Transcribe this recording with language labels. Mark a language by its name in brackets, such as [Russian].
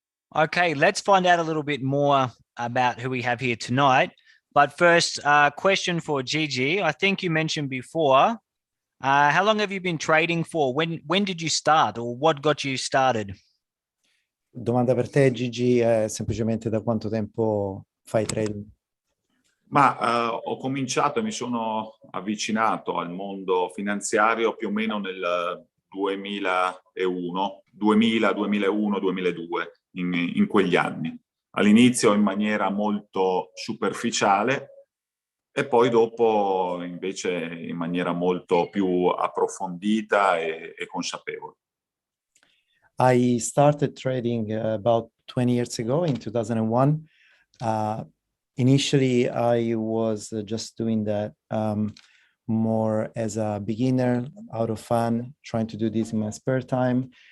[English] Okay, let's find out a little bit more about who we have here tonight. But first, question for Gigi. I think you mentioned before, how long have you been trading for? When did you start, or what got you started? [Italian] Domanda per te, Gigi, è semplicemente da quanto tempo fai trading? Ma ho cominciato e mi sono avvicinato al mondo finanziario più o meno nel 2001, 2000, 2001, 2002, in quegli anni. All'inizio in maniera molto superficiale e poi dopo invece in maniera molto più approfondita e consapevole. [English] I started trading about 20 years ago in 2001. Initially, I was just doing that more as a beginner, out of fun, trying to do this in my spare time.